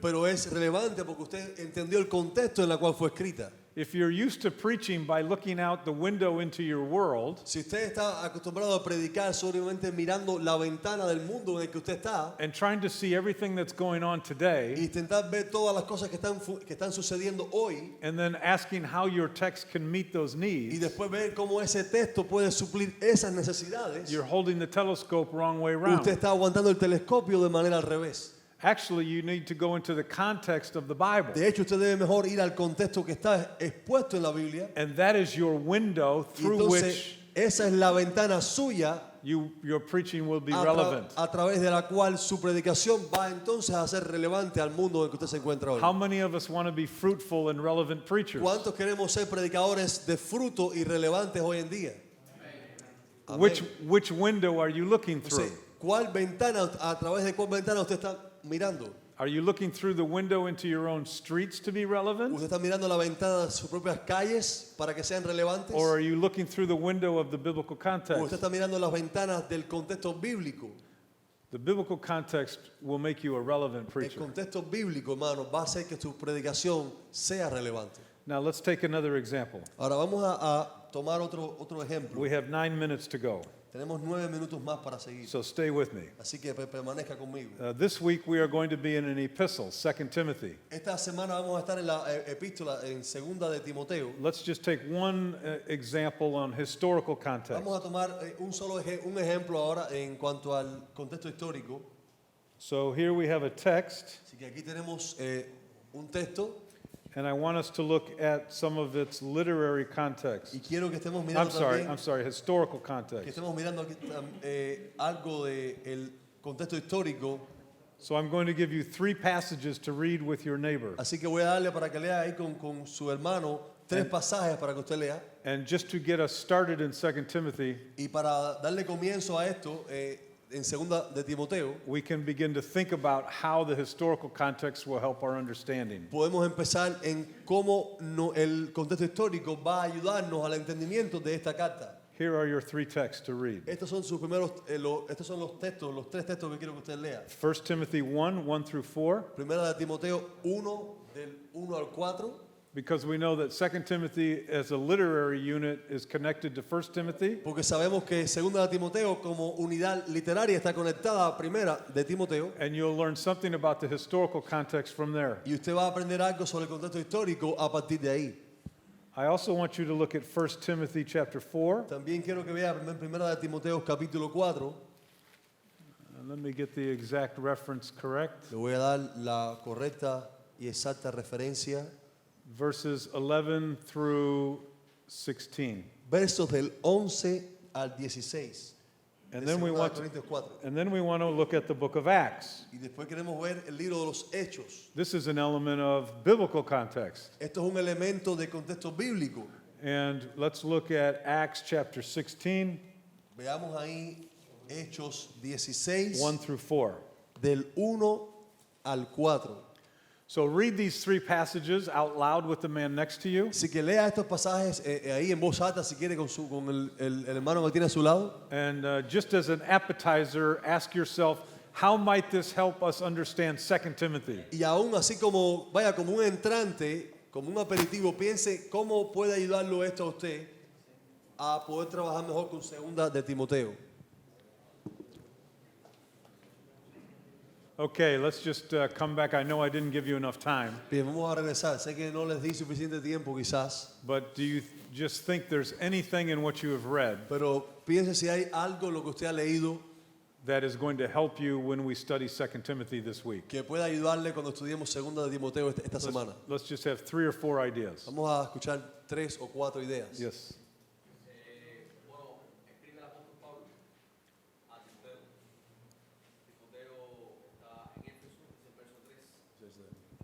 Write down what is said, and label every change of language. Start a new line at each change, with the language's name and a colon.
Spanish: pero es relevante porque usted entendió el contexto en el cual fue escrita.
English: If you're used to preaching by looking out the window into your world
Spanish: Si usted está acostumbrado a predicar solamente mirando la ventana del mundo en el que usted está
English: and trying to see everything that's going on today,
Spanish: y intentar ver todas las cosas que están sucediendo hoy
English: and then asking how your text can meet those
Spanish: y
English: needs,
Spanish: después ver cómo ese texto puede suplir esas necesidades,
English: you're holding the telescope wrong way
Spanish: usted
English: around.
Spanish: está aguantando el telescopio de manera al revés.
English: Actually, you need to go into the context of the Bible.
Spanish: De hecho, usted debe mejor ir al contexto que está expuesto en la Biblia.
English: And that is your window
Spanish: Y
English: through
Spanish: entonces,
English: which
Spanish: esa es la ventana suya
English: your preaching will be
Spanish: a
English: relevant.
Spanish: través de la cual su predicación va entonces a ser relevante al mundo en el que usted se encuentra hoy.
English: How many of us want to be fruitful and relevant preachers?
Spanish: ¿Cuántos queremos ser predicadores de fruto y relevantes hoy en día? Amén.
English: Which window are you looking through?
Spanish: Entonces, ¿cuál ventana, a través de cuál ventana usted está mirando?
English: Are you looking through the window into your own streets to be relevant?
Spanish: ¿Usted está mirando la ventana de sus propias calles para que sean relevantes?
English: Or are you looking through the window of the biblical
Spanish: ¿O usted
English: context?
Spanish: está mirando las ventanas del contexto bíblico?
English: The biblical context will make you a relevant
Spanish: El
English: preacher.
Spanish: contexto bíblico, hermano, va a hacer que su predicación sea relevante.
English: Now let's take another example.
Spanish: Ahora vamos a tomar otro ejemplo.
English: We have 9 minutes to go,
Spanish: Tenemos 9 minutos más para seguir.
English: so stay with me.
Spanish: Así que permanezca conmigo.
English: This week we are going to be in an epistle, 2 Timothy.
Spanish: Esta semana vamos a estar en la epístola en segunda de Timoteo.
English: Let's just take one example on historical context.
Spanish: Vamos a tomar un ejemplo ahora en cuanto al contexto histórico.
English: So here we have a text,
Spanish: Así que aquí tenemos un texto
English: and I want us to look at some of its literary context.
Spanish: y quiero que estemos
English: I'm
Spanish: mirando
English: sorry, historical
Spanish: que
English: context.
Spanish: estemos mirando aquí, algo del contexto histórico.
English: So I'm going to give you 3 passages to read with your neighbor.
Spanish: Así que voy a darle para que lea ahí con su hermano 3 pasajes para que usted lea.
English: And just to get us started in 2 Timothy,
Spanish: Y para darle comienzo a esto, en segunda de Timoteo,
English: we can begin to think about how the historical context will help our understanding.
Spanish: podemos empezar en cómo el contexto histórico va a ayudarnos al entendimiento de esta carta.
English: Here are your 3 texts to read.
Spanish: Estos son estos son los 3 textos que quiero que usted lea.
English: 1 Timothy 1 through 4,
Spanish: Primera de Timoteo 1, del 1 al 4,
English: because we know that 2 Timothy as a literary unit is connected to 1 Timothy,
Spanish: porque sabemos que segunda de Timoteo como unidad literaria está conectada a primera de Timoteo,
English: and you'll learn something about the historical context from there.
Spanish: y usted va a aprender algo sobre el contexto histórico a partir de ahí.
English: I also want you to look at 1 Timothy chapter 4.
Spanish: También quiero que vea primera de Timoteo capítulo 4.
English: Let me get the exact reference correct.
Spanish: Le voy a dar la correcta y exacta referencia.
English: Verses 11 through 16.
Spanish: Versos del 11 al 16.
English: And
Spanish: de
English: then we
Spanish: segunda
English: want
Spanish: de
English: to,
Spanish: Corintios 4.
English: and then we want to look at the book of Acts.
Spanish: Y después queremos ver el libro de los Hechos.
English: This is an element of biblical context.
Spanish: Esto es un elemento de contexto bíblico.
English: And let's look at Acts chapter 16,
Spanish: Veamos ahí Hechos 16,
English: 1 through 4.
Spanish: del 1 al 4.
English: So read these three passages out loud with the man next to you.
Spanish: Así que lea estos pasajes ahí en voz alta si quiere con el hermano que tiene a su lado.
English: And just as an appetizer, ask yourself, how might this help us understand 2 Timothy?
Spanish: Y aún así como un entrante, como un aperitivo, piense cómo puede ayudarlo esto a usted a poder trabajar mejor con segunda de Timoteo.
English: Okay, let's just come back. I know I didn't give you enough time,
Spanish: Bien, vamos a regresar. Sé que no les di suficiente tiempo quizás,
English: but do you just think there's anything in what you have read
Spanish: pero piense si hay algo en lo que usted ha leído
English: that is going to help you when we study 2 Timothy this week?
Spanish: que pueda ayudarle cuando estudiemos segunda de Timoteo esta semana.
English: Let's just have 3 or 4 ideas.
Spanish: Vamos a escuchar 3 o 4 ideas.
English: Yes.
Spanish: Bueno, escribe el apóstol Pablo a Timoteo. Timoteo está en Éfeso, es el verso 3.